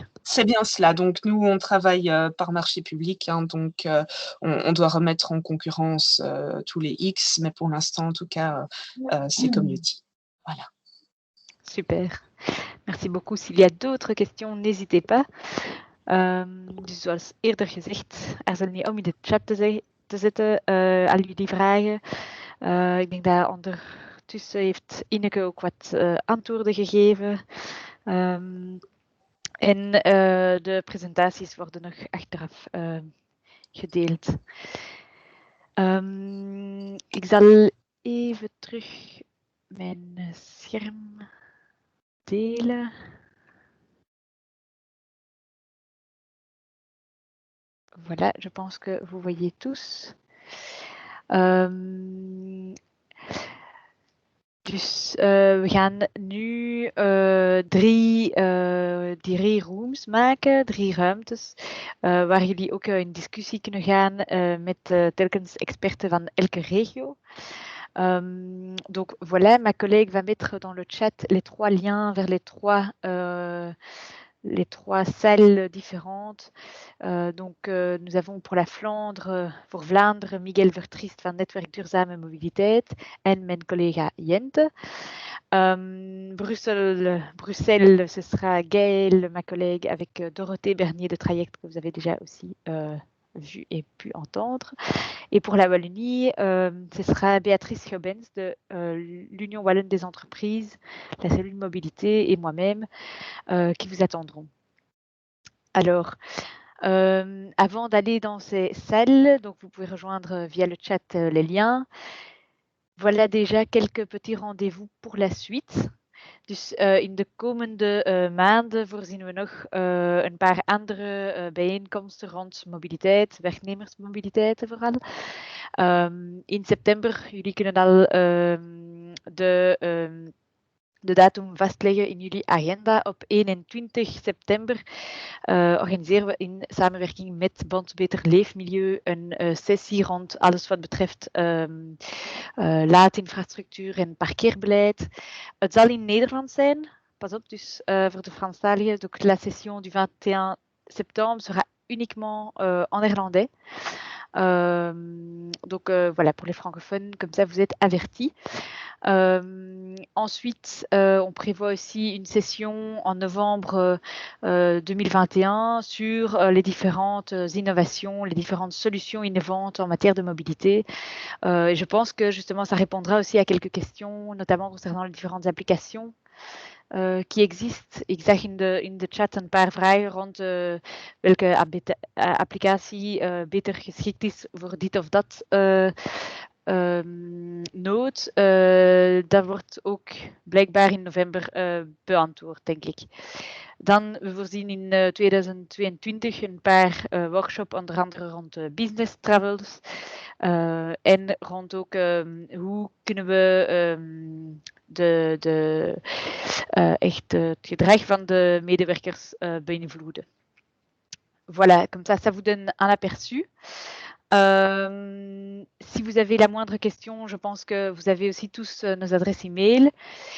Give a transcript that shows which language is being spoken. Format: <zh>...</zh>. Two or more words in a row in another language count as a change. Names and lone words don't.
<fr>C'est bien cela. Donc, nous, on travaille par marché public. Donc, on doit remettre en concurrence tous les X. Mais pour l'instant, en tout cas, c'est Commuty. Voilà. Super. Merci beaucoup. S'il y a d'autres questions, n'hésitez pas.</fr> <nl>Dus zoals eerder gezegd, zullen niet om in de chat te zetten al jullie vragen. Ik denk dat ondertussen heeft Ineke ook wat antwoorden gegeven. En de presentaties worden nog achteraf gedeeld. Ik zal even terug mijn scherm delen.</nl> <fr>Voilà, je pense que vous voyez tous.</fr> <nl>Dus we gaan nu drie rooms maken, 3 ruimtes, waar jullie ook in discussie kunnen gaan met telkens experten van elke regio.</nl> <fr>Donc voilà, ma collègue va mettre dans le chat les 3 liens vers les 3 salles différentes. Donc, nous avons pour la Flandre,</fr> <nl>voor Vlaanderen, Miguel Vertriest van Netwerk Duurzame Mobiliteit en mijn collega Jente.</nl> <fr>Bruxelles, ce sera Gaëlle, ma collègue, avec Dorothée Bernier de Traject, que vous avez déjà aussi vu et pu entendre. Et pour la Wallonie, ce sera Béatrice Jobens de l'Union Wallonne des entreprises, la cellule mobilité et moi-même qui vous attendront. Alors, avant d'aller dans ces salles, donc vous pouvez rejoindre via le chat les liens. voilà déjà quelques petits rendez-vous pour la suite.</fr> <nl>Dus in de komende maanden voorzien we nog een paar andere bijeenkomsten rond mobiliteit, werknemersmobiliteit vooral. In september, jullie kunnen al de datum vastleggen in jullie agenda. Op 21 september organiseren we in samenwerking met Bond Beter Leefmilieu een sessie rond alles wat betreft laadinfrastructuur en parkeerbeleid. Het zal in Nederland zijn. Pas op, dus voor de Franstaligen.</nl> <fr>Donc la session du 21 septembre sera uniquement en néerlandais. Donc voilà, pour les francophones, comme ça vous êtes avertis. Ensuite, on prévoit aussi une session en novembre 2021 sur les différentes innovations, les différentes solutions innovantes en matière de mobilité. Je pense que justement, ça répondra aussi à quelques questions, notamment concernant les différentes applications qui existent.</fr> <nl>Ik zag in de chat een paar vragen rond welke applicatie beter geschikt is voor dit of dat nood. Dat wordt ook blijkbaar in november beantwoord, denk ik. Dan, we voorzien in 2022 een paar workshops, onder andere rond</nl> <en>business travels.</en> <nl>En rond ook hoe kunnen we echt het gedrag van de medewerkers beïnvloeden.</nl> <fr>Voilà, comme ça vous donne un aperçu. Si vous avez la moindre question, je pense que vous avez aussi tous nos adresses e-mail.</fr>